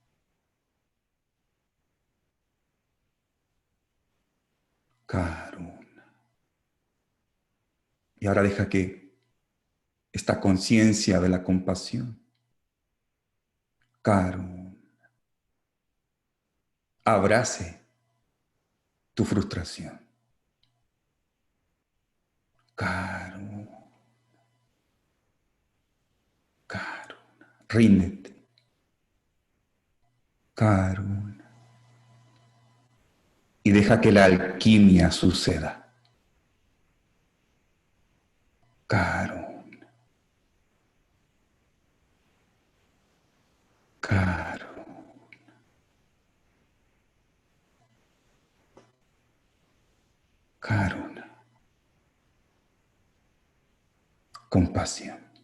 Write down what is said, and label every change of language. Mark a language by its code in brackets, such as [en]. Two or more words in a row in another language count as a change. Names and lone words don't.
[es] Karuna. Y ahora deja que esta conciencia de la compasión, Karuna, abrace tu frustración. Karuna, Karuna, ríndete. Karuna. Y deja que la alquimia suceda. Karuna, Karuna, Karuna, compasión.